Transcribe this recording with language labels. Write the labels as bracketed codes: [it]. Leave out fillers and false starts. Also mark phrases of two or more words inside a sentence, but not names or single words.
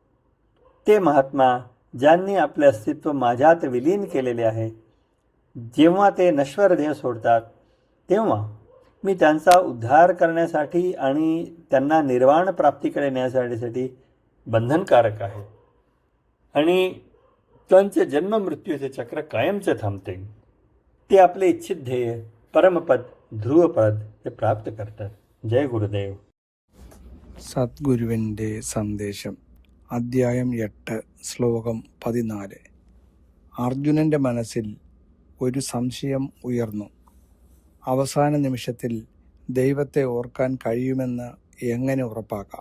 [mr] ते महात्मा ज्यांनी आपले अस्तित्व माझ्यात विलीन केलेले आहे, जेव्हा ते नश्वर देह सोडतात तेव्हा मी त्यांचा उद्धार करण्यासाठी आणि त्यांना निर्वाण प्राप्तीकडे नेण्यासाठी बंधनकारक आहे आणि त्यांचे जन्ममृत्यूचे चक्र कायमचे थांबते. ते आपले इच्छित ध्येय परमपद ध्रुवपद हे प्राप्त करतात. जय गुरुदेव. [ml] സദ്ഗുരുവിൻ്റെ സന്ദേശം അദ്ധ്യായം 8 ശ്ലോകം 14. അർജുനൻ്റെ മനസ്സിൽ ഒരു സംശയം ഉയർന്നു. അവസാന നിമിഷത്തിൽ ദൈവത്തെ ഓർക്കാൻ കഴിയുമെന്ന് എങ്ങനെ ഉറപ്പാക്കാം?